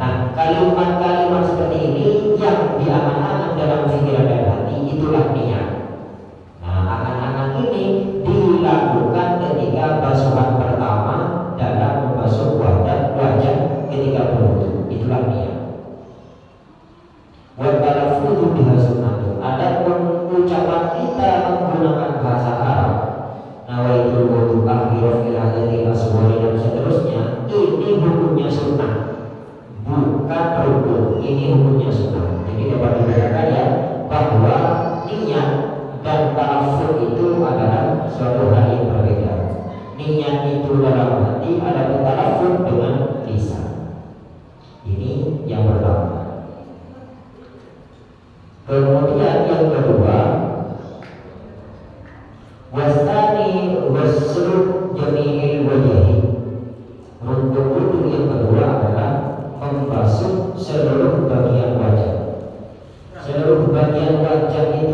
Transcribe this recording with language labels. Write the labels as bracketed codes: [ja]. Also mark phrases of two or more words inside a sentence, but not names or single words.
[id] Nah, kalimat-kalimat seperti ini yang diangan-angan dalam pikiran dan hati, itulah niat. Nah, angan-angan ini dilakukan ketika basuhan pertama dalam membasuh wajah ketika berwudu, itulah niat. [ar] والتلفظ بها سنة. [id] Adapun ucapan kita menggunakan bahasa Arab, [ar] نويت الوضوء لرفع الحدث الأصغر [id] dan seterusnya, ini hukumnya sunnah, bukan rukun. Ini hukumnya sunnah. Jadi dapat dibedakan ya, bahwa niat dan talaffuz itu adalah suatu hal yang berbeda. Niat itu dalam hati, ada talaffuz dengan lisan. Ini yang pertama. Kemudian yang kedua, [ar] والثاني غسل جميع الوجه. [id] Untuk wudu yang kedua adalah membasuh seluruh bagian wajah. Seluruh bagian wajah